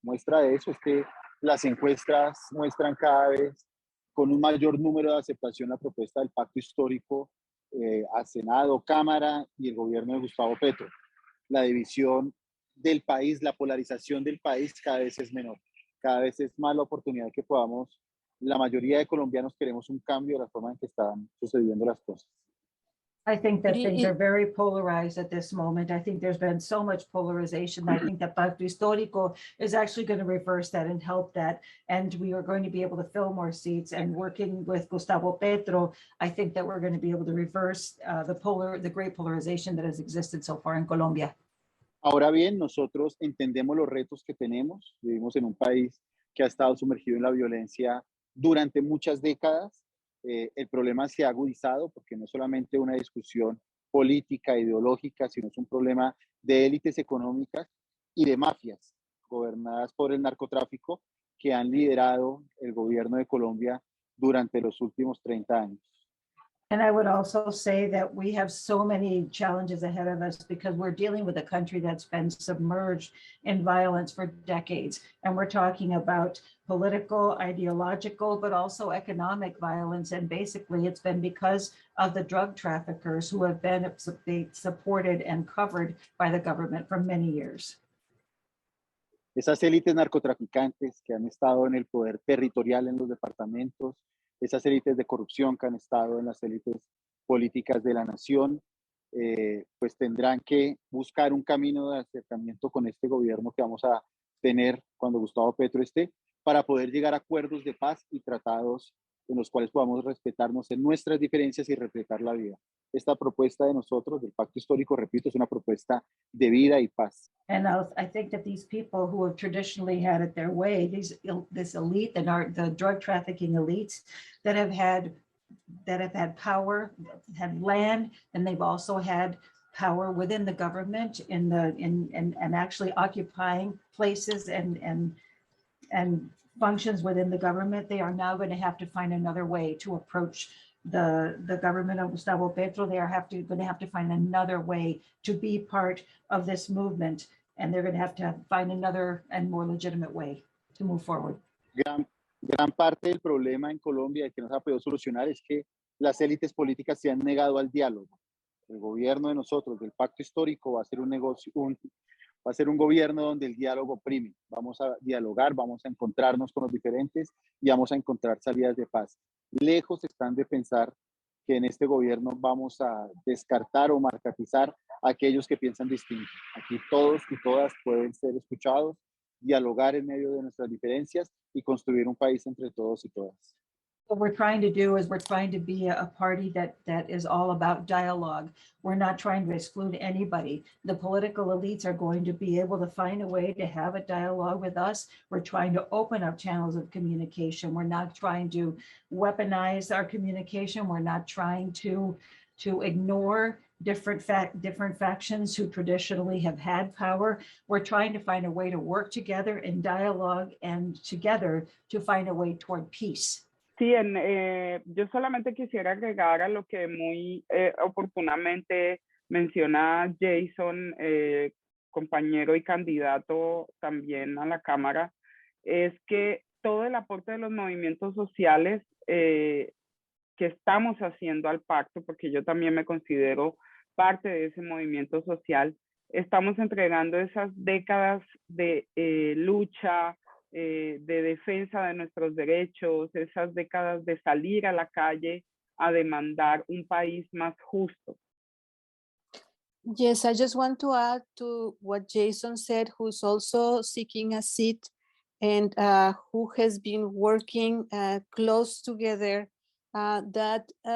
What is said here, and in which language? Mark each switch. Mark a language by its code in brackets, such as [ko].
[es] Muestra de eso es que las encuestas muestran cada vez con un mayor número de aceptación la propuesta del Pacto Histórico a Senado, Cámara y el gobierno de Gustavo Petro. La división del país, la polarización del país cada vez es menor. Cada vez es más la oportunidad que podamos. La mayoría de colombianos queremos un cambio de la forma en que están sucediendo las cosas. [en] I think that things are very polarized at this moment. I think there's been so much polarization. I think that Pacto Histórico is actually going to reverse that and help that. And we are going to be able to fill more seats. And working with Gustavo Petro, I think that we're going to be able to reverse the great polarization that has existed so far in Colombia. [es] Ahora bien, nosotros entendemos los retos que tenemos. Vivimos en un país que ha estado sumergido en la violencia durante muchas décadas. El problema se ha agudizado porque no es solamente una discusión política, ideológica, sino es un problema de élites económicas y de mafias gobernadas por el narcotráfico que han liderado el gobierno de Colombia durante los últimos 30 años. [en] And I would also say that we have so many challenges ahead of us because we're dealing with a country that's been submerged in violence for decades. And we're talking about political, ideological, but also economic violence. And basically it's been because of the drug traffickers who have been supported and covered by the government for many years. [es] Esas élites narcotraficantes que han estado en el poder territorial en los departamentos, esas élites de corrupción que han estado en las élites políticas de la nación, pues tendrán que buscar un camino de acercamiento con este gobierno que vamos a tener cuando Gustavo Petro esté, para poder llegar a acuerdos de paz y tratados en los cuales podamos respetarnos en nuestras diferencias y respetar la vida. Esta propuesta de nosotros, del Pacto Histórico, repito, es una propuesta de vida y paz. [en] And I think that these people who have traditionally had it their way, this elite, the drug trafficking elites that have had power, had land, and they've also had power within the government and actually occupying places and functions within the government. They are now going to have to find another way to approach the government of Gustavo Petro. They are going to have to find another way to be part of this movement, and they're going to have to find another and more legitimate way to move forward. [es] Gran parte del problema en Colombia que nos ha podido solucionar es que las élites políticas se han negado al diálogo. El gobierno de nosotros, del Pacto Histórico, va a ser va a ser un gobierno donde el diálogo prime. Vamos a dialogar, vamos a encontrarnos con los diferentes y vamos a encontrar salidas de paz. Lejos están de pensar que en este gobierno vamos a descartar o marcatizar a aquellos que piensan distinto. Aquí todos y todas pueden ser escuchados, dialogar en medio de nuestras diferencias y construir un país entre todos y todas. [en] What we're trying to do is we're trying to be a party that is all about dialogue. We're not trying to exclude anybody. The political elites are going to be able to find a way to have a dialogue with us. We're trying to open up channels of communication. We're not trying to weaponize our communication. We're not trying to ignore different factions who traditionally have had power. We're trying to find a way to work together in dialogue and together to find a way toward peace. [es] Sí, yo solamente quisiera agregar a lo que muy oportunamente menciona Yeisson, compañero y candidato también a la Cámara, es que todo el aporte de los movimientos sociales que estamos haciendo al pacto, porque yo también me considero parte de ese movimiento social, estamos entregando esas décadas de lucha, de defensa de nuestros derechos, esas décadas de salir a la calle a demandar un país más justo. [en] Yes, I just want to add to what Yeisson said, who's also seeking a seat and who has been working close together, that